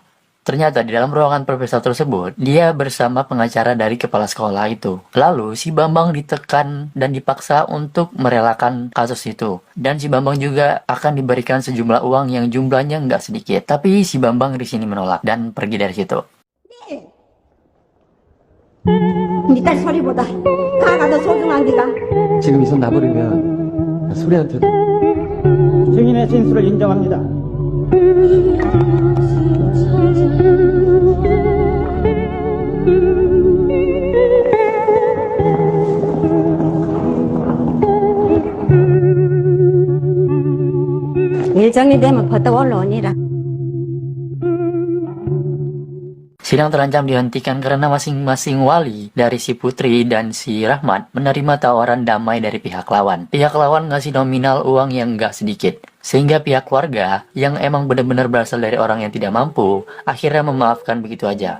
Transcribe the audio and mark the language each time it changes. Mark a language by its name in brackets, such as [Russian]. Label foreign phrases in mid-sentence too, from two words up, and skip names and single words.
[Indonesian] Ternyata di dalam ruangan profesor tersebut, dia bersama pengacara dari kepala sekolah itu. Lalu si Bambang ditekan dan dipaksa untuk merelakan kasus itu. Dan si Bambang juga akan diberikan sejumlah uang yang jumlahnya nggak sedikit. Tapi si Bambang di sini menolak dan pergi dari situ. [Korean] 네 딸 소리보다 가가 더 소중한 기가. 지금 이 손 놔버리면 소리한테도 증인의 진술을 인정합니다. 일정이 되면 버떡 올라오니라. [Indonesian] Sidang terancam dihentikan karena masing-masing wali dari si Putri dan si Rahmat menerima tawaran damai dari pihak lawan. Pihak lawan ngasih nominal uang yang nggak sedikit. Sehingga pihak keluarga yang emang benar-benar berasal dari orang yang tidak mampu, akhirnya memaafkan begitu aja.